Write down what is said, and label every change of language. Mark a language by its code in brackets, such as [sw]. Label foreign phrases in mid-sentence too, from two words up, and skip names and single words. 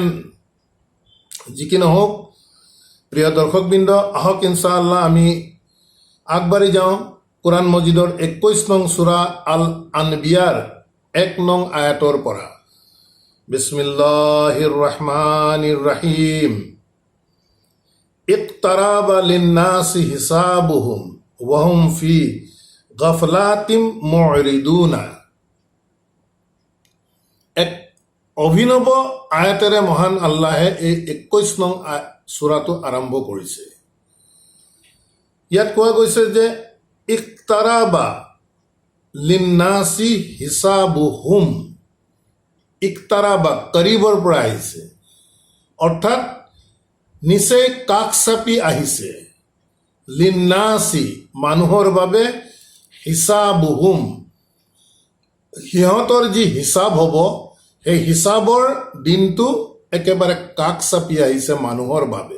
[as] যি কি নহওক, প্ৰিয় দৰ্শকবৃন্দ, আহক ইনশাআল্লাহ আমি আগবাঢ়ি যাওঁ কোৰাণ মজিদৰ ২১ নং সূৰা আল আনবিয়াৰ ১ নং আয়াতৰ পৰা। [ar] بسم الله الرحمن الرحيم. اقترب للناس حسابهم وهم في غفلة معرضون. [as] এক অভিনৱ আয়াতেৰে মহান আল্লাহে এই ২১ নং সূৰাটো আৰম্ভ কৰিছে। ইয়াত কোৱা গৈছে যে [ar] اقترب للناس حسابهم. [as] ইকতাৰাবা কৰীবৰ পৰা আহিছে, অৰ্থাৎ নিচেই কাষ চাপি আহিছে। লিন্নাসি মানুহৰ বাবে, হিসাবুহুম সিহঁতৰ যি হিচাপ হ'ব, সেই হিচাপৰ দিনটো একেবাৰে কাষ চাপি আহিছে মানুহৰ বাবে।